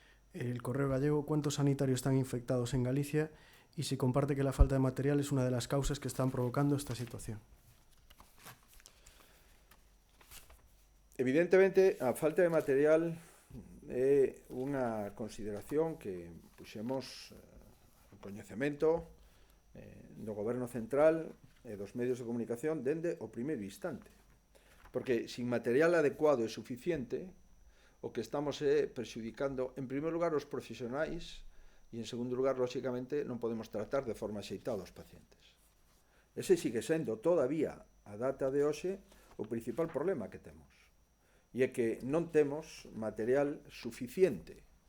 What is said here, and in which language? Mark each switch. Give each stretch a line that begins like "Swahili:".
Spanish: El Correo Gallego, ¿cuántos sanitarios están infectados en Galicia? Y se comparte que la falta de material es una de las causas que están provocando esta situación.
Galician: Evidentemente, a falta de material é unha consideración que puxemos en coñecemento do Goberno Central e dos medios de comunicación dende o primeiro instante. Porque sin material adecuado e suficiente, o que estamos é perxudicando, en primeiro lugar, os profesionais e, en segundo lugar, lóxicamente, non podemos tratar de forma axeitada os pacientes. Ese sigue sendo, todavía, a data de hoxe, o principal problema que temos. E é que non temos material suficiente.